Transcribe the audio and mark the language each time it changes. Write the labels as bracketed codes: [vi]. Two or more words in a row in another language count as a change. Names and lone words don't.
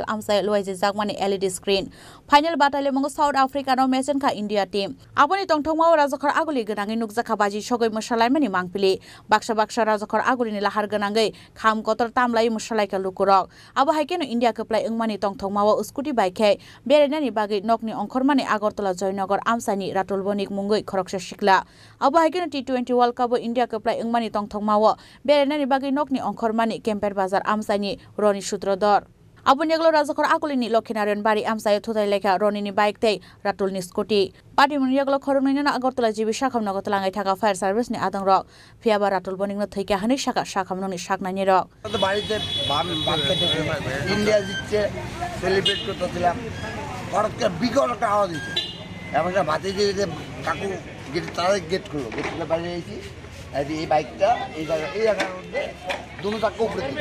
[trp] amsai loise jagmani [en] LED screen final [trp] batale mongo South Africa no match engka India team aboni tongthongmao rajakhor aguli ganangi nukjaka baji sogoi musalai mani mangpili baksha baksha rajakhor agulini lahar ganangai kham kotor tamlai musalai ka lukurok abo haikeno India kepla engmani tongthongmao scooty bike berenani bagai nokni ongkhormani Agartala Joynagar amsani Ratul Bonik mungoi khoroksa shikla abo haikeno T20 World Cup India keplai engmani tongthongmao berenani bagai nokni ongkhormani Kemper Bazar amsani Roni Sutrodor aboni eglo rajakhor agulini Lokhinaren bari amsayo thutai lekha Roni ni bike tei Ratul ni scooty party muni eglo khorongni na Agartala jibi shakamna gotlangai thaka [en] fire service [trp] ni adangrok phiaba Ratul Bonik no theka hani shaka shakamno ni shaknani rok [bn] তো বাড়িতে ভাত খেতে ইন্ডিয়া জিতছে সেলিব্রেট করতেছিলাম হঠাৎ করে বিকট একটা আওয়াজ দিচ্ছে এমন একটা ভাতে দিয়ে কাকু গেট তাদের গেট খুললো গেট খুলে বাইরে এসেছি এই বাইকটা এই জায়গার মধ্যে দুটো চাক্কা উপরে